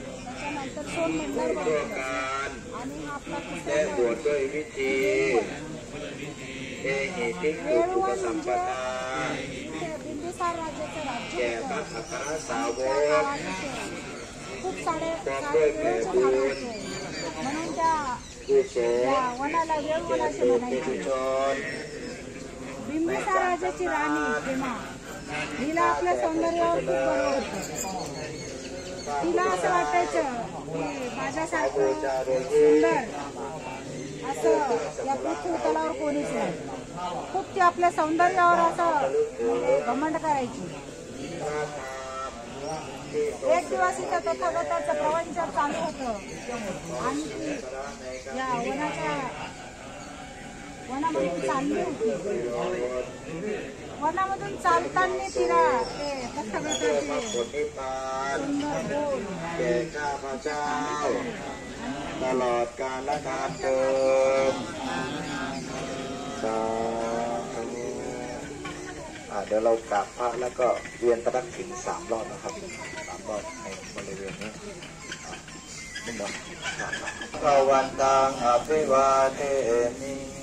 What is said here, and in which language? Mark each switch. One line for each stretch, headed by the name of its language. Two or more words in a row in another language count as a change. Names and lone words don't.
Thai: ด้วยการและบวชด้วยวิธีเอหิติกุปุปสัมปทา แก่พระอัครสาวกพร้อมด้วยแผ่บุญกุศลแก่ตัวปุถุชน
Marathi: बिंबिसाराजाची राणी हेमा हिला आपल्या सौंदर्यावर खूप गर्व होता. तिला असं वाटायचं की माझ्यासारखं सुंदर असं या पृथ्वी तलावर कोणीच नाही. खूप ती आपल्या सौंदर्यावर असं घमंड करायची. एक दिवस इथं तथागताचं प्रवचन चालू होतं आणि ती या वनामधून चालली होती. वनामधून चालताना तिला ते तथागताचे सुंदर बोल
Thai: แก่ข้าพเจ้าตลอดกาลนานเทินสาธุเดี๋ยวเรากราบพระแล้วก็เวียนประทักษิณ3 รอบนะครับ3 รอบในบริเวณนี้นี่เนาะพระวันตังอภิวาเทมิ